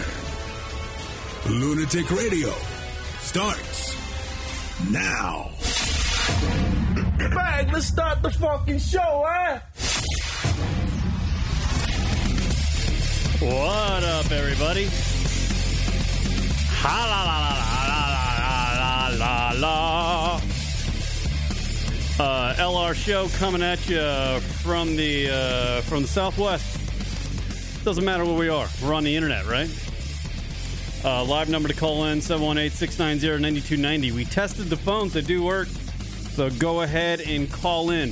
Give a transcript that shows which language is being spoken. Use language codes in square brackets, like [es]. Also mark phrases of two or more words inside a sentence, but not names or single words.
[en] Lunatic Radio starts now. Bang, let's start the fucking show, eh? What up, everybody? Ha la la la la la la la. LR show coming at you from the Southwest. Doesn't matter where we are. We're on the internet, right? Live number to call in, 718-690-9290. We tested the phones. They do work. So go ahead and call in.